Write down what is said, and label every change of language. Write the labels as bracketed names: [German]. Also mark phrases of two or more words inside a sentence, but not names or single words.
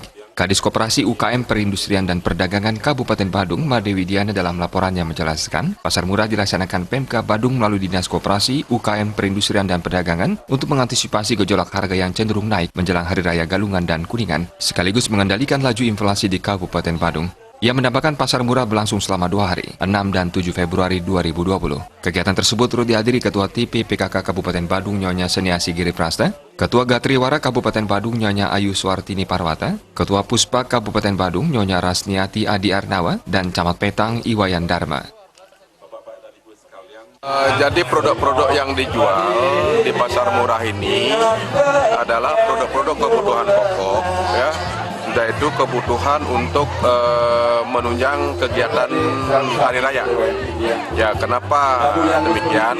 [Indonesian] Kadis Koperasi UKM Perindustrian dan Perdagangan Kabupaten Badung, Made Widiana dalam laporannya menjelaskan, pasar murah dilaksanakan Pemkab Badung melalui Dinas Koperasi UKM Perindustrian dan Perdagangan untuk mengantisipasi gejolak harga yang cenderung naik menjelang Hari Raya Galungan dan Kuningan, sekaligus mengendalikan laju inflasi di Kabupaten Badung. Ia menambahkan pasar murah berlangsung selama 2 hari, 6 dan 7 Februari 2020. Kegiatan tersebut turut dihadiri Ketua TP PKK Kabupaten Badung Nyonya Seniasi Giri Prasta, Ketua Gatriwara Kabupaten Badung Nyonya Ayu Suartini Parwata, Ketua Puspa Kabupaten Badung Nyonya Rasniati Adi Arnawa, dan Camat Petang Iwayan Dharma. Jadi produk-produk yang dijual di pasar murah ini adalah produk-produk kebutuhan pokok, ya, yaitu kebutuhan untuk menunjang kegiatan hari raya. Ya, kenapa demikian?